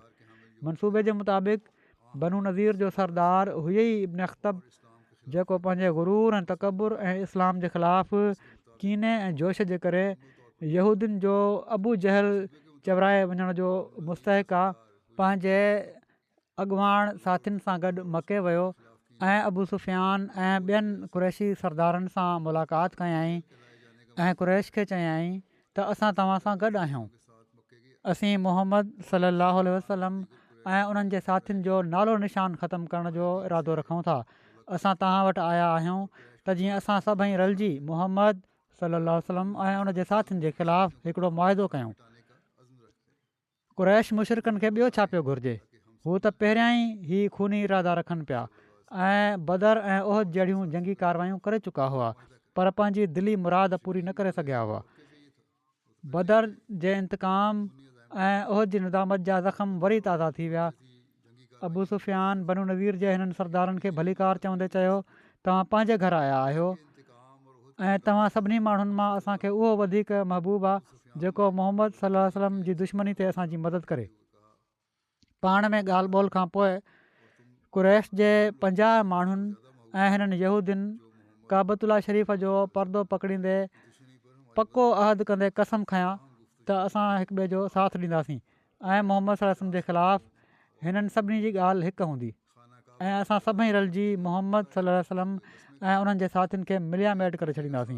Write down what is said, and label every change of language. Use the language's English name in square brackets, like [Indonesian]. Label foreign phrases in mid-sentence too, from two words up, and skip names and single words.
[Sindhi] मनसूबे जे मुताबिक़ बनु नज़ीर जो सरदार हुई इब्न अख़्तब, जेको पंहिंजे गुरूर ऐं तकबुर ऐं इस्लाम जे ख़िलाफ़ु कीने ऐं जोश जे करे यहूदियुनि जो अबू जहल चवराए वञण जो मुस्तहिक़ आहे, पंहिंजे अॻुवाण साथियुनि सां गॾु मके वियो ऐं अबू सुफ़ियान ऐं ॿियनि क़ुरैशी सरदारनि सां मुलाक़ात कयईं ऐं क़ुरैश खे चयाईं त असां तव्हां सां गॾु आहियूं। असीं मुहम्मद [Arabic] صلى الله عليه وسلم [Sindhi] ऐं उन्हनि जे साथियुनि जो नालो निशान ख़तमु करण जो इरादो रखूं था। असां तव्हां वटि आया आहियूं त जीअं असां सभई रलिजी मुहम्मद [Arabic] صلى الله عليه وسلم [Sindhi] ऐं उन जे साथियुनि जे ख़िलाफ़ु हिकिड़ो मुआदो कयूं। क़ुरैश मुशरिकनि खे ॿियो छा पियो घुरिजे, हू त पहिरियां ई खूनी इरादा रखनि पिया ऐं बदर ऐं उहद जहिड़ियूं जंगी कारवायूं करे चुका हुआ, पर पंहिंजी दिली मुराद पूरी न करे सघिया हुआ। बदर जे इंतकाम ऐं उहद जी निदामत जा ज़ख़्म वरी ताज़ा थी विया। अबू सुफ़ियान बनु नज़ीर जे हिननि सरदारनि खे भलीकार चवंदे चयो, तव्हां पंहिंजे घर आया आहियो ऐं तव्हां सभिनी माण्हुनि मां असांखे उहो वधीक महबूब आहे जेको मुहम्मद [Arabic] صلى الله عليه وسلم [Sindhi] जी दुश्मनी ते असांजी मदद करे। पाण में ॻाल्हि ॿोल खां पोइ कुरैश जे 50 माण्हुनि ऐं हिननि यहूदियुनि काबतुल्ला शरीफ़ जो परदो पकड़ींदे पको अहद कंदे कसम खयां त असां हिक ॿिए जो साथ ॾींदासीं ऐं मोहम्मद [Arabic] صلى الله عليه وسلم [Sindhi] जे ख़िलाफ़ु हिननि सभिनी जी ॻाल्हि हिकु हूंदी ऐं असां सभई रलिजी मोहम्मद [Arabic] صلى الله عليه وسلم [Sindhi] ऐं उन्हनि जे साथियुनि खे मिलिया मेट करे छॾींदासीं।